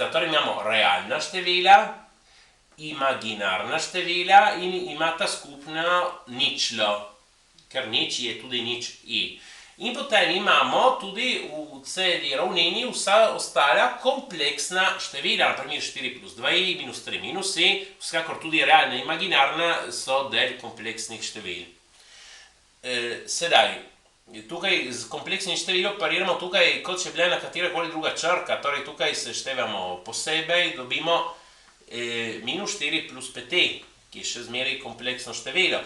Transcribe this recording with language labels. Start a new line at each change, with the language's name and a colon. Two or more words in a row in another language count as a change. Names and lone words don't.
Slovenian: Torej imamo realna števila, imaginarna števila in imata skupno ničlo, ker nič je tudi nič i. In potem imamo tudi v celi ravnini vsa ostala kompleksna števila, naprimer 4 plus 2i, minus 3 minus i, vsekakor tudi realna in imaginarna so del kompleksnih števil. Sedaj, tukaj z kompleksnim številom operiramo tukaj, kot če bila na katerakoli druga črka, torej tukaj seštevamo posebej, dobimo minus 4 plus 5i, ki je še zmeraj kompleksno število.